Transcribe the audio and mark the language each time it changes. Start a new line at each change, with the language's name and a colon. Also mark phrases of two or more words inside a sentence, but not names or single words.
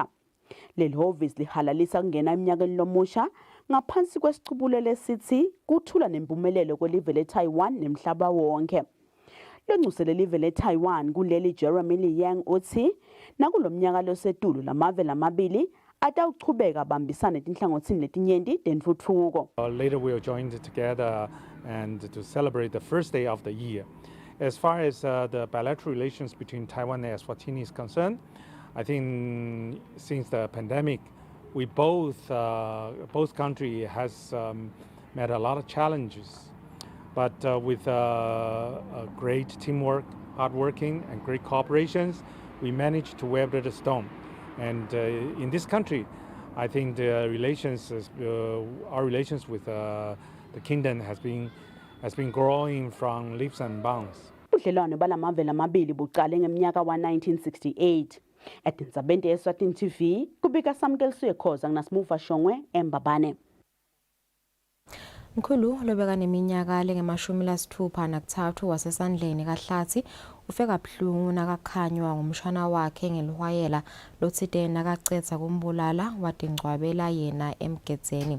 Swati: Leli hhovisi lihalalisa kungena eminyakeni lomusha ngaphansi kwesicubulo lesithi kuthula nempumelelo kwelive leTaiwan nemhlaba wonke. Lengcusele live leTaiwan kuleli Jeremy Liang uthi nakulomnyaka losetulu lamavela amabili atawuchubeka bambisane tinhlangothini letinyenti tentfutfuko.
English: Later we are joined together and to celebrate the first day of the year. As far as the bilateral relations between Taiwan and Eswatini is concerned, I think since the pandemic, we both country has met a lot of challenges. But with great teamwork, hard working, and great cooperations, we managed to weather the storm. And in this country, I think the our relations with the kingdom has been growing from leaps and bounds.
Swati: Ubudlelwano balamavela amabili buqale ngeminyaka wa-1968. Etintsabeni Eswatini TV kubika Samkeliswe Khoza nginasimuva Shongwe eMbabane. Mkhulu lobeka neminyaka lengama-63 wasesandleni kaHlathi ufeka buhlungu nakakhanywa ngumshana wakhe ngelihwayela lothide nakacetha kumbulala wadingcwabela yena emgedzeni.